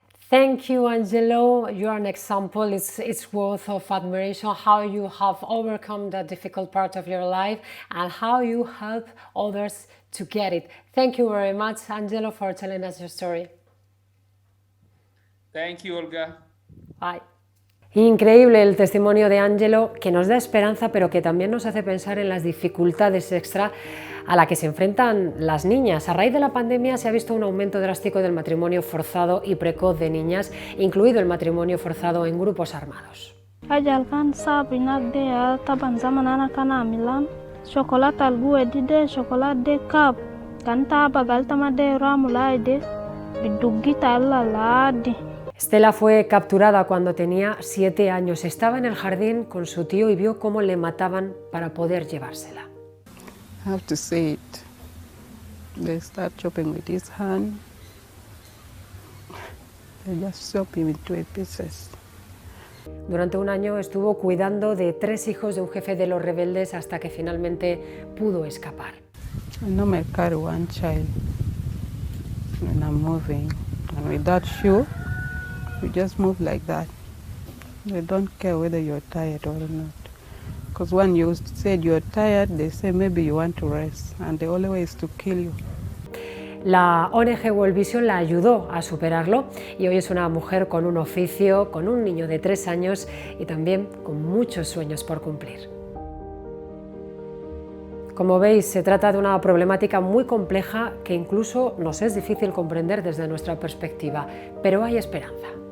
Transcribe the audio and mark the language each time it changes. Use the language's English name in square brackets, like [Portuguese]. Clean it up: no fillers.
[English] Thank you, Angelo. You are an example. It's worth of admiration how you have overcome that difficult part of your life and how you help others to get it. Thank you very much, Angelo, for telling us your story. Thank you, Olga. Bye. [Spanish] Increíble el testimonio de Angelo, que nos da esperanza, pero que también nos hace pensar en las dificultades extra a las que se enfrentan las niñas. A raíz de la pandemia se ha visto un aumento drástico del matrimonio forzado y precoz de niñas, incluido el matrimonio forzado en grupos armados. chocolate algu de chocolate de cap canta bagal tamade ramulaide bidugita laladi. Stella fue capturada cuando tenía 7 años. Estaba en el jardín con su tío y vio cómo le mataban para poder llevársela. [English] I have to say it. They start chopping with his hand. They just chop him into pieces. [Spanish] Durante un año estuvo cuidando de 3 hijos de un jefe de los rebeldes hasta que finalmente pudo escapar. [English] I normally carry one child when I'm moving, and with that shoe, you just move like that. They don't care whether you're tired or not. Because when you said you're tired, they say maybe you want to rest, and the only way is to kill you. [Spanish] La ONG WORLD VISION la ayudó a superarlo y hoy es una mujer con un oficio, con un niño de 3 años y también con muchos sueños por cumplir. Como veis, se trata de una problemática muy compleja que incluso nos es difícil comprender desde nuestra perspectiva, pero hay esperanza.